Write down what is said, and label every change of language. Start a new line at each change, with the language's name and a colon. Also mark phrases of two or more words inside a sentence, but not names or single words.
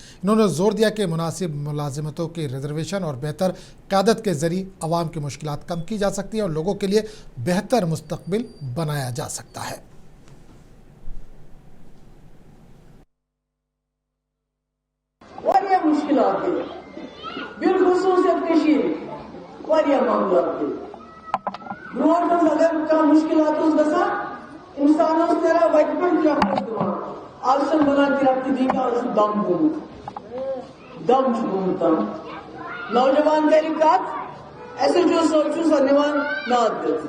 Urdu: انہوں نے زور دیا کہ مناسب ملازمتوں کی ریزرویشن اور بہتر قیادت کے ذریعے عوام کی مشکلات کم کی جا سکتی ہیں اور لوگوں کے لیے بہتر مستقبل بنایا جا سکتا ہے۔
Kashmiri: واریاہ مشکلات گئی، بالخصوص واریاہ معاملات گئی۔ برونٛٹھ منٛز اگر کانٛہہ مشکلات اوس گژھان، انسان اوس نیران وتہِ پٮ۪ٹھ کرٛپھٹس دِوان، آز چھُنہٕ بنان کرٛپھٹہٕ دی کانٛہہ چھُ دم گوٚمُت، دم چھُ گوٚمُت تام۔ نوجوان کرِ کتھ، SHO صٲب چھُ سۄ نِوان ناد دِتھ۔